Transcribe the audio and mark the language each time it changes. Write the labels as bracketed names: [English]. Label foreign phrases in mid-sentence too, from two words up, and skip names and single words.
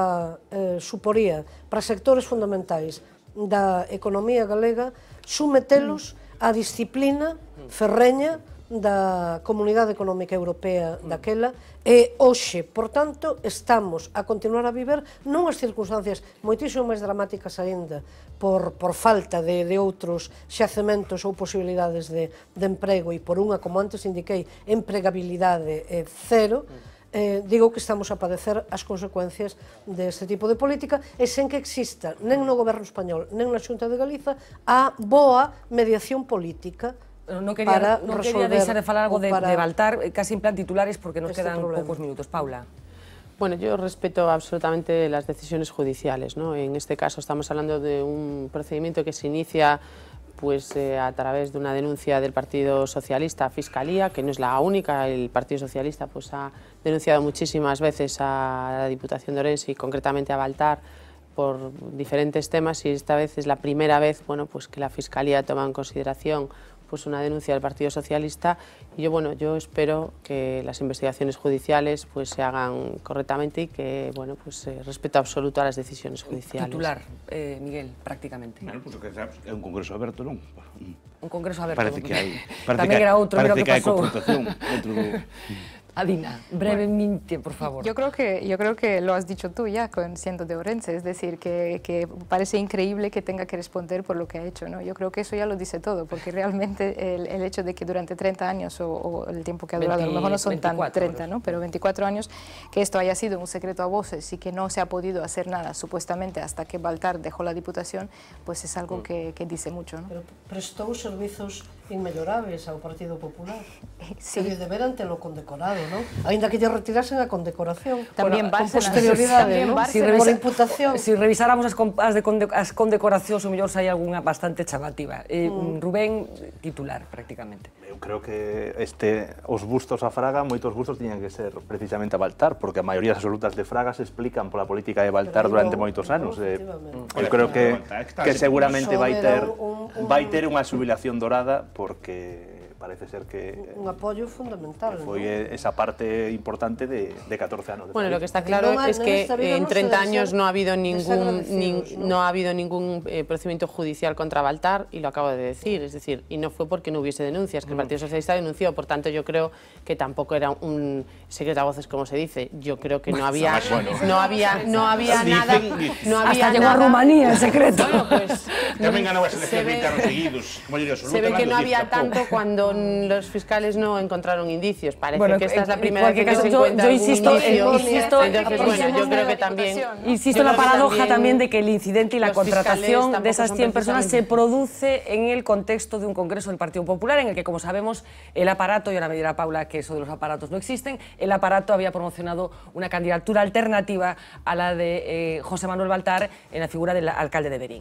[Galician] suporía para sectores fundamentais da economía galega sometelos á disciplina ferreña da Comunidade Económica Europea daquela e hoxe, por tanto, estamos a continuar a viver nunhas circunstancias moitísimo máis dramáticas aínda por falta de outros xacementos ou posibilidades de emprego e por unha, como antes indiquei, empregabilidade cero. Digo que estamos a padecer as consecuencias deste tipo de política e sen que exista nen no goberno español nen na Xunta de Galiza a boa mediación política. Non quería deixar de falar algo de Baltar, casi en plan titulares, porque nos quedan pocos minutos. Paula. [Spanish] Bueno, yo respeto absolutamente las decisiones judiciales, ¿no? En este caso estamos hablando de un procedimiento que se inicia pues a través de una denuncia del Partido Socialista a Fiscalía, que no es la única. El Partido Socialista pues ha denunciado muchísimas veces a la Diputación de Orense y concretamente a Baltar por diferentes temas, y esta vez es la primera vez, bueno, pues que la Fiscalía toma en consideración pues una denuncia del Partido Socialista, y yo espero que las investigaciones judiciales pues se hagan correctamente y que, bueno, pues respeto absoluto a las decisiones judiciales. Titular, Miguel, prácticamente. [Galician] Bueno, pues é un congreso aberto, non? Un congreso aberto. Parece que hai. Tamén era outro, mira o que pasou. Confrontación dentro do... Adina, brevemente, por favor. [Spanish] Yo creo que lo has dicho tú ya, siendo de Orense, es decir, que parece increíble que tenga que responder por lo que ha hecho, ¿no? Yo creo que eso ya lo dice todo, porque realmente el hecho de que durante 30 años, o el tiempo que ha durado, a lo mejor no son 24, tan 30, ¿no? Pero 24 años, que esto haya sido un secreto a voces y que no se ha podido hacer nada, supuestamente, hasta que Baltar dejó la Diputación, pues es algo que dice mucho, ¿no? [Galician] Pero prestou servizos inmellorables ao Partido Popular. [Spanish] Sí. [Galician] Que deberan telo condecorado, ¿no? Ainda que lle retirasen a condecoración. Tamén con posterioridade, ¿no? Por imputación. Si revisáramos as condecoracións, o mellor hai algunha bastante chamativa. Rubén, titular, prácticamente. Eu creo que os bustos a Fraga, moitos bustos tiñan que ser precisamente a Baltar, porque a maioría absolutas de Fraga se explican pola política de Baltar durante moitos anos. Eu creo que seguramente vai ter unha xubilación dorada, porque parece ser que... Un apoio fundamental. Foi esa parte importante de 14 anos. [Spanish] Bueno, lo que está claro es que en 30 años no ha habido ningún procedimiento judicial contra Baltar, y lo acabo de decir, es decir, y no fue porque no hubiese denuncias, que el Partido Socialista denunció, por tanto yo creo que tampoco era un secreto a voces, como se dice. Yo creo que no había nada... Hasta llegó a Rumanía el secreto. Bueno, pues... [Galician] Tamén ganou as eleccións 20 anos seguidos. [Spanish] Se ve que no había tanto cuando los fiscales no encontraron indicios. Parece que esta es la primera vez que se encuentra algún indicio. Entonces, bueno, yo creo que también... Insisto en la paradoja también de que el incidente y la contratación de esas 100 personas se produce en el contexto de un congreso del Partido Popular, en el que, como sabemos, el aparato, y ahora me dirá Paula que eso de los aparatos no existen, el aparato había promocionado una candidatura alternativa a la de José Manuel Baltar en la figura del alcalde de Verín.